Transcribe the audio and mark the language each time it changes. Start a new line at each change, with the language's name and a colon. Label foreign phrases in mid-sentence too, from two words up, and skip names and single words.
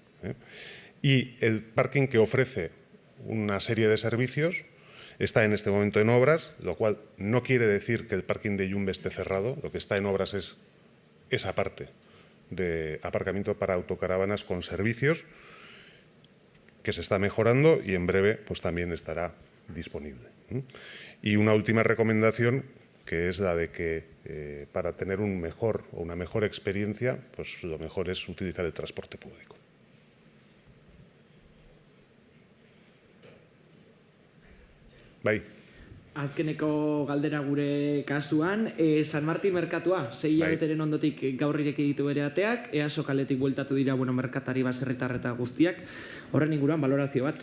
Spanish: Y el parking que ofrece una serie de servicios está en este momento en obras, lo cual no quiere decir que el parking de Illumbe esté cerrado, lo que está en obras es esa parte de aparcamiento para autocaravanas con servicios que se está mejorando y en breve pues también estará disponible. Y una última recomendación, que es la de que para tener un mejor o una mejor experiencia, pues lo mejor es utilizar el transporte público.
Basque: Bai. Azkeneko galdera gure kasuan, San Martin merkatua, 6 hilabeteren ondotik gaur ireki ditu bere ateak, EASO kaletik bueltatu dira merkatari baserritar eta guztiak, horren inguruan balorazio bat.